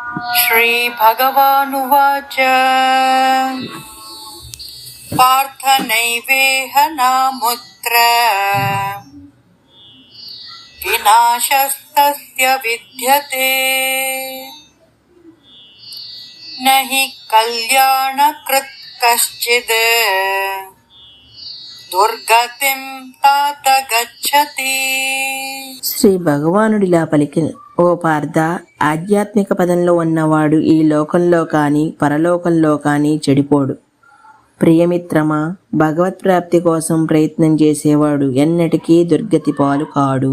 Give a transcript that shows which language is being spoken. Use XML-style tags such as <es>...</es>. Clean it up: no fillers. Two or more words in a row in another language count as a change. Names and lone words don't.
<sa>श्रीभगवानुवाच पार्थ नैवेह नामुत्र विनाशस्तस्य विद्यते न हि कल्याणकृत् कश्चित् దుర్గతిం తాత గచ్చతి.</sa> <te>శ్రీ భగవానుడిలా పలికిన, ఓ పార్థ, ఆధ్యాత్మిక పదంలో ఉన్నవాడు ఈ లోకంలో కానీ పరలోకంలో కానీ చెడిపోడు. ప్రియమిత్రమా, భగవత్ ప్రాప్తి కోసం ప్రయత్నం చేసేవాడు ఎన్నటికీ దుర్గతి పాలు కాడు.</te>